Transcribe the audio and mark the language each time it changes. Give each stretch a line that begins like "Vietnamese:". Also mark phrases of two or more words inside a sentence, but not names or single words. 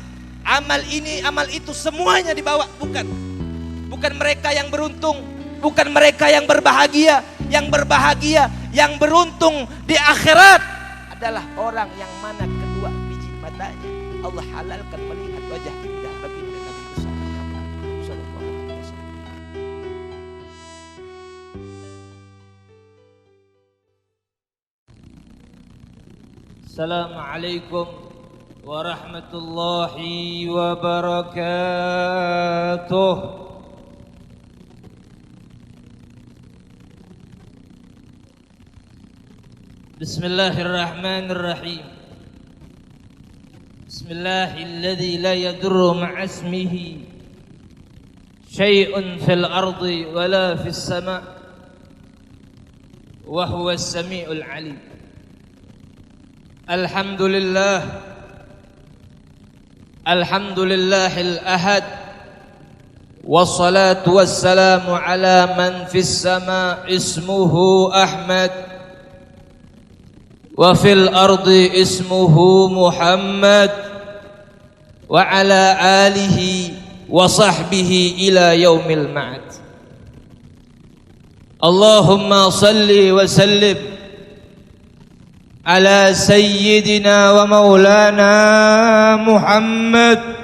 Indonesian: Amal ini, amal itu semuanya dibawa. Bukan mereka yang beruntung, bukan mereka yang berbahagia. Yang berbahagia, yang beruntung di akhirat adalah orang yang mana kedua biji matanya Allah halalkan melihat wajah indah baginda Nabi besar Muhammad
Arabic: صلى الله عليه وسلم. السلام عليكم ورحمة الله وبركاته. بسم الله الرحمن الرحيم. بسم الله الذي لا يضر مع اسمه شيء في الأرض ولا في السماء وهو السميع العليم. الحمد لله الحمد لله الأحد والصلاة والسلام على من في السماء اسمه أحمد وفي الأرض اسمه محمد وعلى آله وصحبه إلى يوم المعاد. اللهم صل وسلم على سيدنا ومولانا محمد